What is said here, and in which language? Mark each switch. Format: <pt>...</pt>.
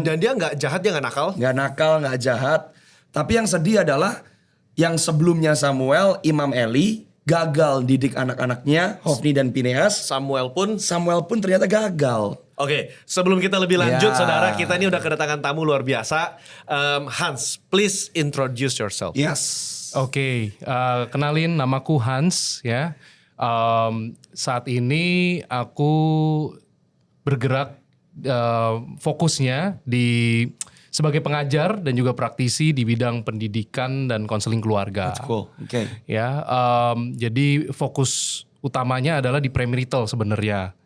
<id>dan dia nggak jahat, dia nggak nakal. Gak nakal, gak jahat. Tapi yang sedih adalah yang sebelumnya Samuel, Imam Eli gagal didik anak-anaknya, Hofni dan Pineas. Samuel pun. Samuel pun ternyata gagal. Oke, sebelum kita lebih lanjut, Ya. saudara, kita ini udah kedatangan tamu luar biasa.</id> <en>Hans, please introduce yourself. Yes.</en> <id>Oke, kenalin namaku Hans ya. Saat ini aku bergerak fokusnya sebagai pengajar dan juga praktisi di bidang pendidikan dan konseling keluarga.</id> <en>Cool. Oke.</en> <id>Ya, jadi fokus utamanya adalah di premarital sebenarnya.</id>